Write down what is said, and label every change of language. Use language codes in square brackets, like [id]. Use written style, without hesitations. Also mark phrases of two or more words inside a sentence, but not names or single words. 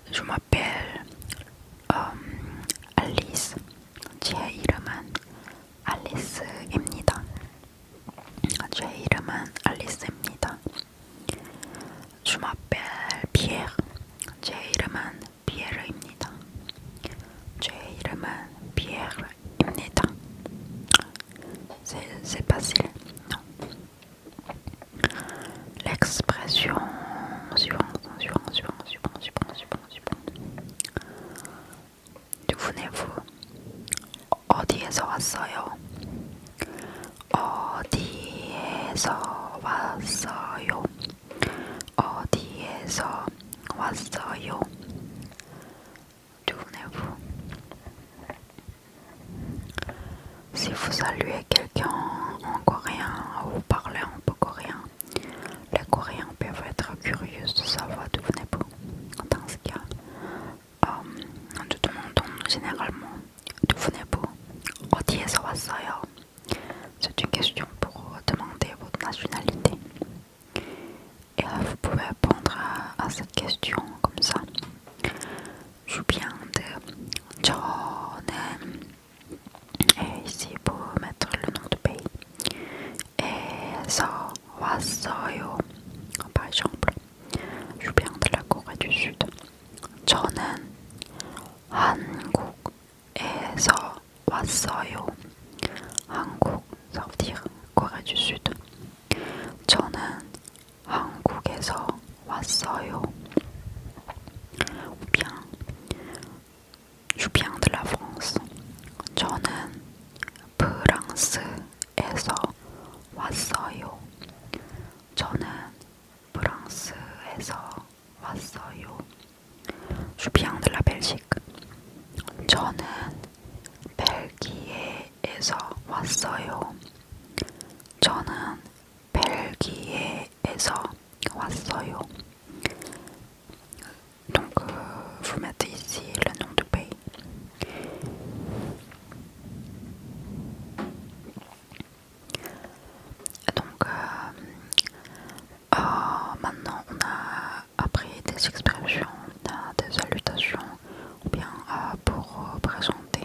[fr] m'appelle Alice. [ko] 제 이름은 알리스입니다. 제 이름은 알리스입니다. [fr] Je m'appelle Pierre. [ko] 제 이름은 피에르입니다. 제 이름은 피에르입니다. [fr] C'est facile, non? L'expression suivante. D'où venez-vous? [ko] 어디에서 왔어요? 어디에서 왔어요? 어디에서 왔어요? [fr] D'où venez-vous? Si vous saluez quelqu'un en coréen ou vous parlez un peu coréen, les Coréens peuvent être curieux de savoir d'où venez-vous. Dans ce cas, nous demandons généralement d'où venez-vous? [ko] 어디에서 왔어요? [fr] C'est une question pour demander votre nationalité. Et vous pouvez répondre à cette question comme ça. Je viens de 저는, et ici pour mettre le nom du pays. [ko] 에서 왔어요. [fr] Par exemple, je viens de la Corée du Sud. [ko] 저는 한국에서 왔어요. [fr] 한국, ça veut dire Corée du Sud. [ko] 저는 한국에서 왔어요. [fr] Ou bien, je viens de la France. [ko] 저는 프랑스에서 왔어요. 저는 프랑스에서 왔어요. [fr] Je viens de la Belgique. [ko] 저는 벨기에에서 왔어요. 저는 벨기에에서 왔어요. [fr] Donc, vous mettez ici le nom du pays. Donc, maintenant on a appris des expressions, des salutations, ou bien pour présenter.